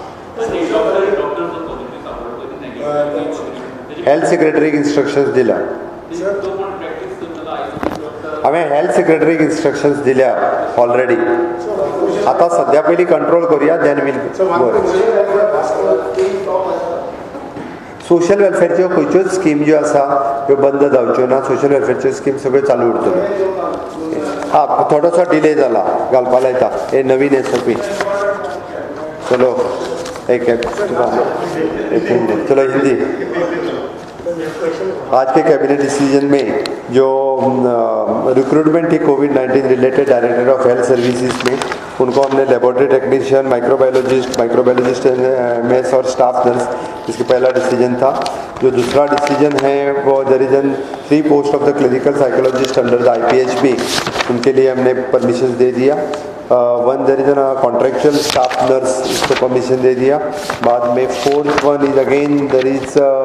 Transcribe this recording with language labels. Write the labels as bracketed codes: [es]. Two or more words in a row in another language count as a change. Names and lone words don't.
[en] health secretary-k instructions [kok] दिल्या हांवें [en] health secretary-k instructions [kok] दिल्या ऑलरेडी आतां सद्या पयलीं कंट्रोल करुया [en] then we'll social welfare-chyo [kok] खंयच्योच स्कीम ज्यो आसा त्यो बंद जावच्यो ना [en] social welfare-chyo [kok] स्कीम सगळ्यो चालू उरतल्यो हां थोडोसो डिले जाला घालपा लायता हे नवीन एसओपी चलो एक [hi] चलो हिंदी आज के [en] cabinet decision [hi] में जो रिक्रूटमेंट थी [en] COVID-19 related Director of Health Services [hi] में उनको हमने [en] laboratory technician microbiologist MS [hi] और [en] staff nurse [hi] इसका पहला डिसीजन था जो दूसरा डिसीजन है वो [en] there is an 3 post of the clinical psychologist under the IPHB [hi] उनके लिए हमने परमिशन दे दिया [en] one there is an contractual staff nurse [hi] इसको परमिशन दे दिया बाद में [en] 4th one is again there is